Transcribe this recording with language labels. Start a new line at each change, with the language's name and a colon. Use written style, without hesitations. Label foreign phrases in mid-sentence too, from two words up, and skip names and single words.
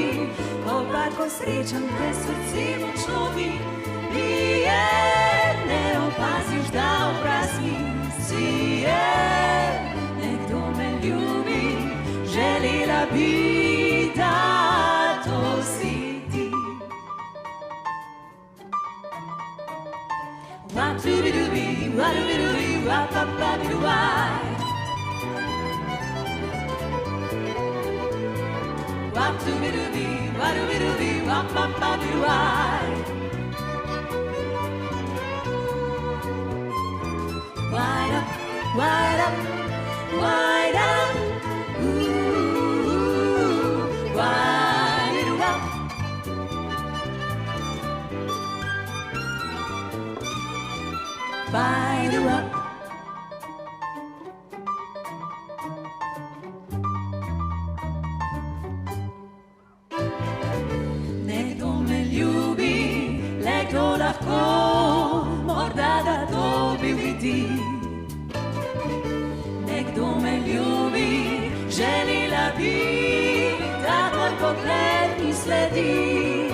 Slovenian: Ko srečam te srce močno bije, ne opaziš, da obraz mi sije. Nekdo me ljubi, želela bi, da to si ti. Wap-doobie-doobie, wap-doobie-doobie, wap-wap-wap-doobie. Wap-doobie-doobie, wap-doobie-doobie, wap-wap-wap-doobie.
English: Wind up, wind up, wind up, ooh, wind it up. Wind it up.
Slovenian: Morda da to bil bi ti. Nekdo me ljubi, želela bi, da tvoj pogled mi sledi.